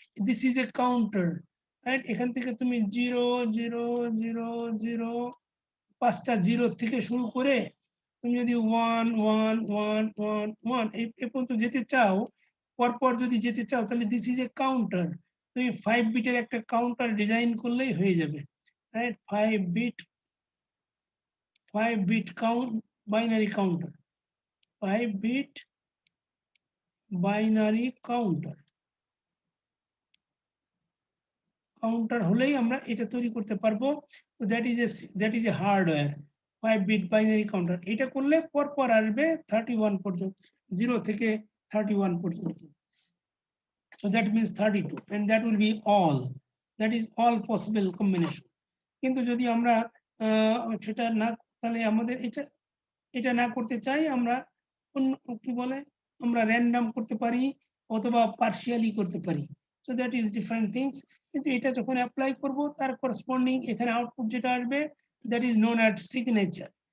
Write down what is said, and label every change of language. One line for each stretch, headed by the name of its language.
English: This is a counter, right?
Bangla: এখান থেকে তুমি 0 0 0 0 5টা 0 থেকে শুরু করে তুমি যদি 1 1 1 1 1 এই পর্যন্ত যেতে চাও, পরপর যদি যেতে চাও তাহলে দিস ইজ এ কাউন্টার। তুমি 5 বিটের একটা কাউন্টার ডিজাইন করলেই হয়ে যাবে, right? 5 bit count binary counter, 5 bit binary counter হলেই আমরা এটা তৈরি করতে পারবো।
English: তো that is a hardware 5 bit binary counter।
Bangla: এটা করলে পরপর আসবে 31 পর্যন্ত, 0 থেকে 31 পর্যন্ত।
English: So that means 32 and that will be all, that is all possible combination।
Bangla: কিন্তু যদি আমরা সেটা না তাহলে আমাদের এটা না করতে চাই, আমরা অন্য কি বলে আমরা র্যান্ডম করতে পারি অথবা পার্শিয়ালি করতে পারি।
English: So that is different things.
Bangla: কিন্তু এটা যখন অ্যাপ্লাই করব তার করসপন্ডিং এখানে আউটপুট যেটা আসবে
English: That is known as signature.